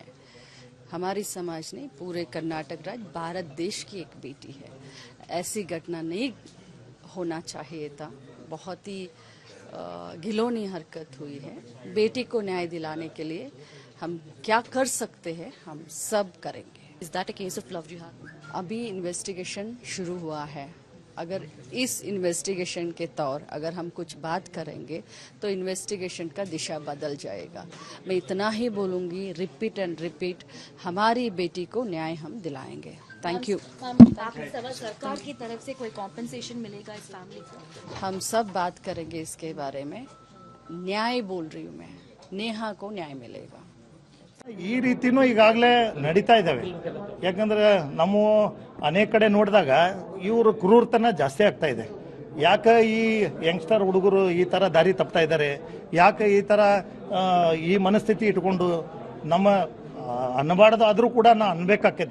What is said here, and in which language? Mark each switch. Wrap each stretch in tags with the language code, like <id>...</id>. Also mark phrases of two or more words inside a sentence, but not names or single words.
<hi>हमारी समाज ने पूरे कर्नाटक राज्य भारत देश की एक बेटी है। ऐसी घटना नहीं होना चाहिए था। बहुत ही घिनौनी हरकत हुई है। बेटी को न्याय दिलाने के लिए हम क्या कर सकते हैं, हम सब करेंगे।</hi> <en>Is that a case of love jihad?</en> <hi>अभी इन्वेस्टिगेशन शुरू हुआ है। अगर इस इन्वेस्टिगेशन के तौर अगर हम कुछ बात करेंगे तो इन्वेस्टिगेशन का दिशा बदल जाएगा। मैं इतना ही बोलूँगी,</hi> <en>repeat and repeat,</en> <hi>हमारी बेटी को न्याय हम दिलाएंगे।</hi> <en>thank you.</en> <hi>सरकार की तरफ से कोई कॉम्पेंसेशन मिलेगा इस फैमिली को? हम सब बात करेंगे इसके बारे में। न्याय बोल रही हूँ मैं, नेहा को न्याय मिलेगा।</hi> <kn>ಈ ರೀತಿನೂ ಈಗಾಗಲೇ ನಡೀತಾ ಇದ್ದಾವೆ. ಯಾಕಂದ್ರೆ ನಮ್ಮ ಅನೇಕ ಕಡೆ ನೋಡಿದಾಗ ಇವರು ಕ್ರೂರತನ ಜಾಸ್ತಿ ಆಗ್ತಾ ಇದೆ. ಯಾಕೆ ಈ ಯಂಗ್ಸ್ಟರ್ ಹುಡುಗರು ಈ ಥರ ದಾರಿ ತಪ್ತಾ ಇದ್ದಾರೆ, ಯಾಕೆ ಈ ಥರ ಈ ಮನಸ್ಥಿತಿ ಇಟ್ಕೊಂಡು ನಮ್ಮ ಅನ್ನಬಾರ್ದು ಆದರೂ ಕೂಡ ನಾ ಅನ್ಬೇಕಾಕೈತಿ.</kn>